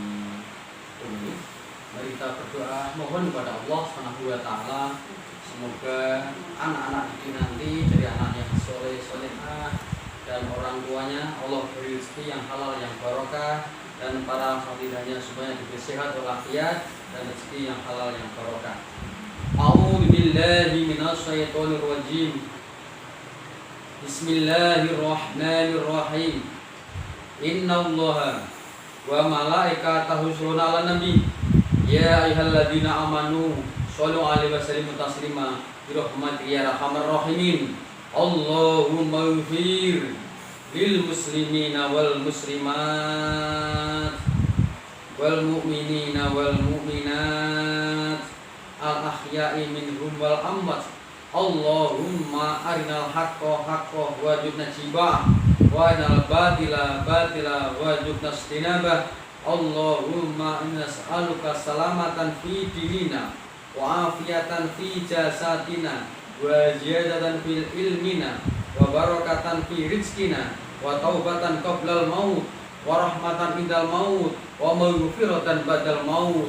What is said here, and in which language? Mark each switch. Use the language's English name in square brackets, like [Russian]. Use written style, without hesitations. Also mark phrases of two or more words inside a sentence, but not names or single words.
[Indonesian] ini, mari kita berdoa mohon kepada Allah SWT, semoga anak-anak didik nanti dari anak yang soleh solehah dan orang tuanya Allah beri rezeki yang halal yang barokah, dan para santrinya semuanya diberi sehat walafiat dan rezeki yang halal yang barokah. [Arabic] أعوذ بالله من الشيطان الرجيم. Bismillahirrahmanirrahim. إن الله وملائكته يصلون على النبي. يا أيها الذين آمنوا صلوا عليه وسلموا تسليما. برحمتك يا أرحم الراحمين. اللهم اغفر للمسلمين والمسلمات والمؤمنين والمؤمنات الأحياء منهم والأموات. اللهم أرنا الحق حقا وارزقنا اتباعه وأرنا الباطل باطلا وارزقنا اجتنابه. اللهم إنا نسألك سلامة في ديننا وعافية في جسدنا وزيادة في العلم وبركة في رزقنا وتوبة قبل الموت ورحمة عند الموت ومغفرة بعد الموت.